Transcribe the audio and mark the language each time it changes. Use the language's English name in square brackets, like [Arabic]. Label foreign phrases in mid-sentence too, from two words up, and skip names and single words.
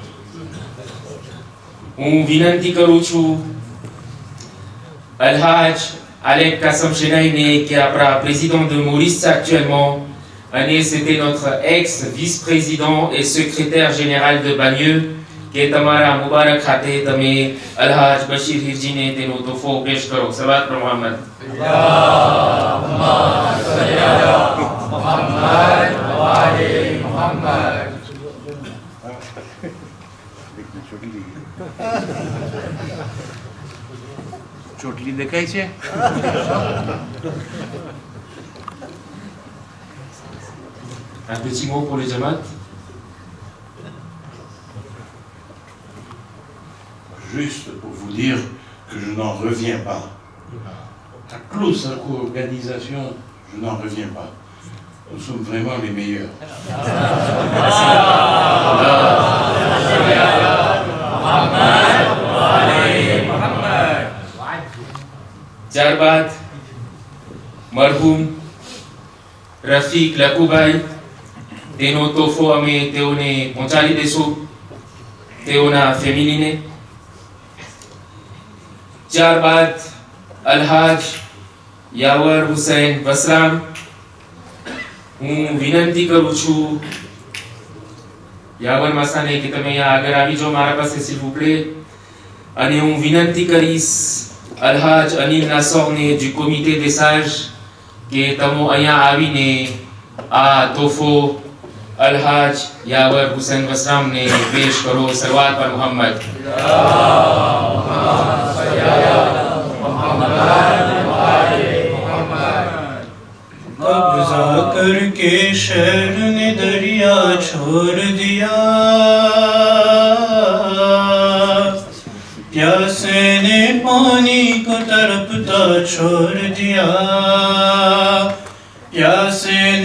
[Gujarati] હું વિનંતી કરું છું અલહાજ આલેપ કાસમ શેનાઈને કે આપણા [French] président de Maurice actuellement [Gujarati] અને [French] c'était notre ex vice-président et secrétaire général de Bagneux [Gujarati] કે તમારા મુબારક ખાતે તમે અલહાજ બશીર હિરજીને તેનો તોહફો પેશ કરો. સલાવત પર મોહમ્મદ. ચોટલી દેખાય છે. [French] Un petit mot pour les Jamaat. Juste pour vous dire que je n'en reviens pas. La close organisation, je n'en reviens pas. Nous sommes vraiment les meilleurs. [Gujarati] ત્યારબાદ મરહૂમ રફીક લકુભાઈ તેનો તોહફો અમે તેઓને પહોંચાડી દઈશું તેઓના ફેમિલીને. ત્યારબાદ અલહાજ યાવર હુસૈન વસરામ. હું વિનંતી કરું છું યાવર માસાને કે તમે અહીંયા આગળ આવી જાઓ મારા પાસે [French] s'il vous plaît. [Gujarati] અને હું વિનંતી કરીશ અલહાજ અનિલ નાસોરને [French] du comité des sages [Gujarati] કે તમે અહીંયા આવીને આ તોહફો અલહાજ યાવર હુસૈન વસરામને પેશ કરો. સલાવત પર મોહમ્મદ. [Hindi] कब्जा करके शहर ने दरिया छोड़ दिया, प्यासे ने पानी को तड़पता छोड़ दिया, प्यासे